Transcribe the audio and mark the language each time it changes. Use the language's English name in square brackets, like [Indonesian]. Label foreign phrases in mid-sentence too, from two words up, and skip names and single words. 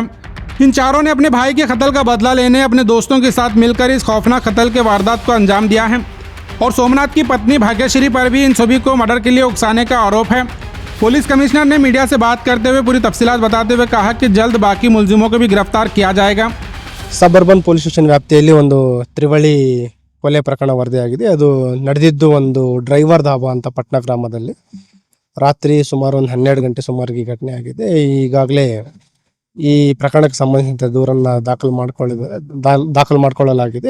[Hindi] इन चारों ने अपने भाई के कत्ल का बदला लेने अपने दोस्तों के साथ मिलकर इस खौफनाक कत्ल के वारदात को अंजाम दिया है और सोमनाथ की पत्नी भाग्यश्री पर भी इन सभी को मर्डर के लिए उकसाने का आरोप है। पुलिस कमिश्नर ने मीडिया से बात करते हुए पूरी तफसीलात बताते हुए कहा कि जल्द बाकी मुलजिमों को भी गिरफ्तार किया जाएगा। [English] sub urban police station [Kannada] ವ್ಯಾಪ್ತಿಯಲ್ಲಿ ಒಂದು ತ್ರಿವಳಿ ಕೊಲೆ ಪ್ರಕರಣ ವರದಿಯಾಗಿದೆ। ಅದು ನಡೆದಿದ್ದು ಒಂದು ಡ್ರೈವರ್ ಧಾಬಾ ಅಂತ ಪಟ್ನಾ ಗ್ರಾಮದಲ್ಲಿ ರಾತ್ರಿ ಸುಮಾರು ಒಂದು 12 ಗಂಟೆ ಸುಮಾರಿಗೆ ಈ ಘಟನೆ ಆಗಿದೆ। ಈಗಾಗಲೇ ಈ ಪ್ರಕರಣಕ್ಕೆ ಸಂಬಂಧಿಸಿದ ದೂರನ್ನು ದಾಖಲು ಮಾಡಿಕೊಳ್ಳಲಾಗಿದೆ।